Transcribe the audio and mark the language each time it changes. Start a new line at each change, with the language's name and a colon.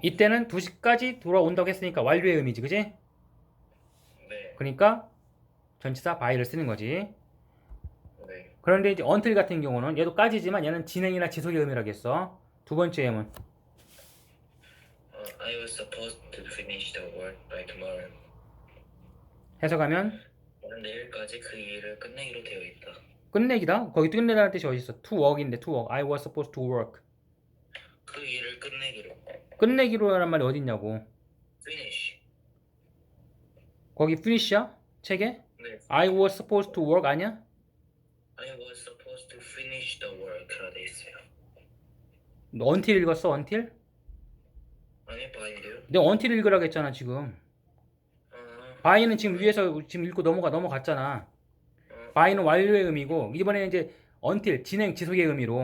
Korean: 이때는 2시까지 돌아온다고 했으니까 완료의 의미지, 그지? 네. 그러니까 전치사 바이를 쓰는 거지. 네. 그런데 이제 until 같은 경우는 얘도 까지지만 얘는 진행이나 지속의 의미라겠어. 두 번째 예문.
English: I was supposed to finish the work by tomorrow.
Korean: 해석하면 나는 내일까지 그 일을 끝내기로 되어 있다. 끝내기다. 거기 끝내다는 뜻이 어디 있어?
English: To work인데 to work. I was supposed to work.
Korean: 그 일을 끝내기로. 끝내기로라는 말이 어디 있냐고.
English: Finish.
Korean: 거기 finish야? 책에? 네.
English: I was supposed to work
Korean: 아니야?
English: I was supposed to finish the work라
Korean: 돼 있어요. 너 until 읽었어? until? 아니, by인데요? 내가 until 읽으라고 했잖아 지금. by는 지금 위에서 지금 읽고 넘어갔잖아. by는 완료의 의미고 이번에는 이제 until 진행 지속의 의미로.